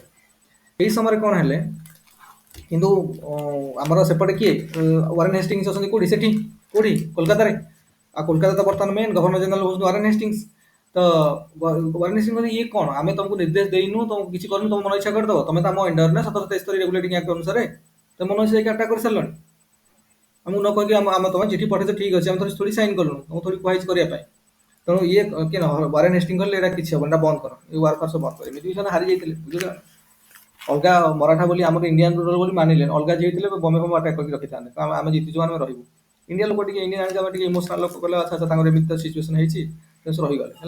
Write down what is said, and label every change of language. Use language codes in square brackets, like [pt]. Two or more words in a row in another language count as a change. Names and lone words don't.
[or] ଏହି ସମୟରେ କ'ଣ ହେଲେ, କିନ୍ତୁ ଆମର ସେପଟେ କିଏ ୱାରେନ୍ ହେଷ୍ଟିଙ୍ଗସ୍ ଅଛନ୍ତି କୋଉଠି? ସେଠି କୋଉଠି? କୋଲକାତାରେ। ଆଉ କୋଲକାତା ତ ବର୍ତ୍ତମାନ [en] main Governor General [or] ହେଉଛନ୍ତି ୱାରେନ୍ ହେଷ୍ଟିଙ୍ଗସ୍। ତ ୱାରେନ୍ ହେଷ୍ଟିଙ୍ଗସ୍ ଇଏ କ'ଣ, ଆମେ ତମକୁ ନିର୍ଦ୍ଦେଶ ଦେଇନୁ, ତମକୁ କିଛି କରିନୁ, ତମ ମନ ଇଚ୍ଛା କରିଦେବ। ତମେ ତ ଆମ ଅଣ୍ଡର ନା 1773 ରେଗୁଲେଟିଂ ଆକ୍ଟ ଅନୁସାରେ ତମେ ମନ ଇଚ୍ଛା ଯାଇକି ଆଟାକ୍ କରିସାରିଲଣି। आमକୁ न कहକି ଆମ ତମେ ଚିଠି ପଠେଇଛ ଠିକ୍ ଅଛି ଆମେ ଥୋଡ଼ି ସାଇନ୍ କଲୁଣୁ ତମକୁ ଥୋଡ଼ି କୁହାହେଇଛି କରିବା ପାଇଁ ତେଣୁ ଇଏ କିଏ ୱାରେନ୍ ହେଷ୍ଟିଙ୍ଗ କଲେ ଏଇଟା କିଛି ହବନି, ଏଇଟା ବନ୍ଦ କର, ଏ ୱାର୍ ଫାର୍ ସବୁ ବନ୍ଦ କର। ଏମିତି ବି ସେମାନେ ହାରି ଯାଇଥିଲେ ବୁଝିଲ। ଅଲଗା ମରାଠା ବୋଲି ଆମର [en] Indian ruler [or] ବୋଲି ମାନିଲେ, ଅଲଗା ଯିଏ ହେଇଥିଲେ ବମ୍ବେ ଫମ୍ବେ ଆଟାକ୍ କରିକି ରଖିଥାନ୍ତେ, ଆମେ ଜିତିଛୁ ଆମେ ରହିବୁ। ଇଣ୍ଡିଆ ଲୋକ ଟିକେ ଇଣ୍ଡିଆନ୍ ଜାଣିଛ ଆମେ ଟିକେ ଇମୋସନାଲ ଲୋକ କଲେ ଆଚ୍ଛା ତାଙ୍କର ଏମିତି ତ ସିଚୁଏସନ୍ ହେଇଛି ତେଣୁ ସେ ରହିଗଲେ ହେଲା।